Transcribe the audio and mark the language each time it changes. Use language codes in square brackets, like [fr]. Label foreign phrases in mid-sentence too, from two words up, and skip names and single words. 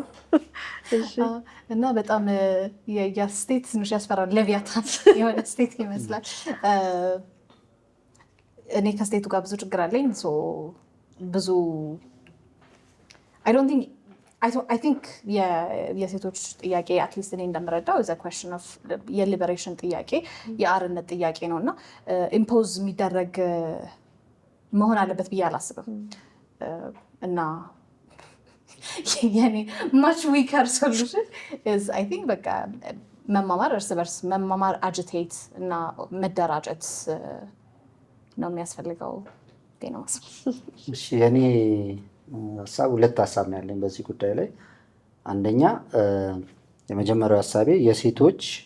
[am] እና በጣም የስቴት ትንሽ ያስፈራል። ሌቪያታን የሆነ ስቴት ይመስላል። እኔ ከስቴቱ ጋር ብዙ ችግር አለኝ። ብዙ [en] I think [am] የሴቶች ጥያቄ አትሊስት እኔ እንደምረዳው [en] is a question of [am] የሊበሬሽን ጥያቄ የአርነት ጥያቄ ነው እና ኢምፖዝ የሚደረግ መሆን አለበት ብዬ አላስብም። እና የኔ [en] much weaker solution is I think [am] በቃ መማማር፣ እርስ በርስ መማማር፣ አጂቴት እና መደራጀት ነው የሚያስፈልገው ነው። እሺ የኔ ሀሳብ ሁለት ሀሳብ ነው ያለኝ በዚህ ጉዳይ ላይ። አንደኛ የመጀመሪያው ሀሳቤ የሴቶች